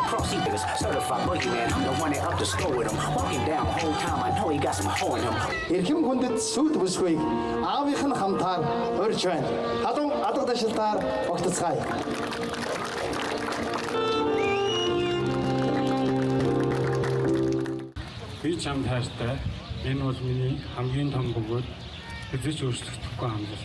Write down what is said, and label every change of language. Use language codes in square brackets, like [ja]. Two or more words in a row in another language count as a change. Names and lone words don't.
[en] Seekers, certified boogeyman. I'm the one that up the score with him. Walking down whole time, I know he got some hoe in him. [mn] Эрхэм хүндэт сүйт бүсгүйг аавынх нь хамтаар өрж байна. Халуун алга дашилтаар огтцгаая. Би чамд хайртай. Энэ бол миний хамгийн том бөгөөд хэзээ ч өөрчлөгдөхгүй хамлалт.